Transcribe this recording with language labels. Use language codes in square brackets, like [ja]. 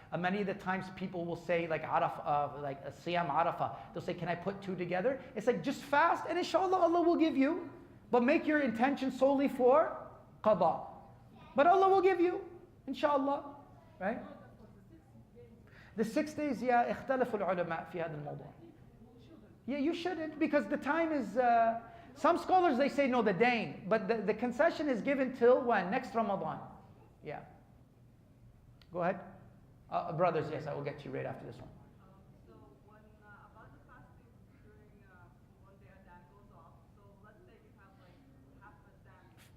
[en] Many of the times people will say like Arafah, like a Siyam Arafah, they'll say, can I put two together? It's like just fast and inshallah Allah will give you, but make your intention solely for qada. But Allah will give you, inshallah, right? The 6 days, yeah, [ar] اختلف العلماء في هذا الموضوع. [en] Yeah, you shouldn't because the time is, some scholars they say no, the dain, but the concession is given till when? Next Ramadan. Yeah. Go ahead. Brothers, yes, I will get to you right after this one. So when about the fasting during one day that goes off, so let's say you have like half a sandwich.